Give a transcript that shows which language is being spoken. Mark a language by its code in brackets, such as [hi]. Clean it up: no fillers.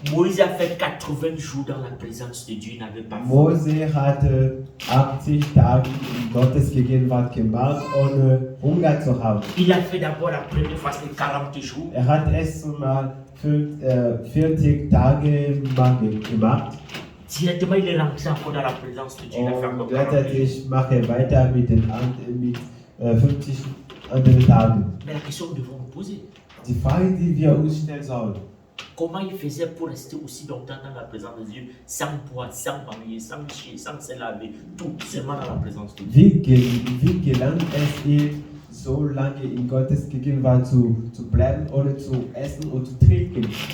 [fr] Moïse a fait 80 jours dans la présence de Dieu, il n'avait pas faim. [de] Mose hatte 80 Tage in Gottes Gegenwart gemacht, ohne Hunger zu haben. [fr] Il a fait d'abord la première phase de 40 jours. [de] Hat erst mal 40 Tage gemacht. [fr] Directement, il est rentré encore dans la présence de Dieu. Il a fait encore [de] Und [fr] 40 jours. [de] gleichzeitig mache ich weiter mit 50 anderen Tagen. [fr] Mais la question que nous devons nous poser, [de] Die Frage, die wir uns stellen sollen, [fr] comment il faisait pour rester aussi longtemps dans la présence de Dieu, sans boire, sans manger, sans chier, sans se laver, tout seulement dans la présence de Dieu. [de] wie gelang es ihm, so lange in Gottes Gegenwart zu bleiben, ohne zu essen und zu trinken?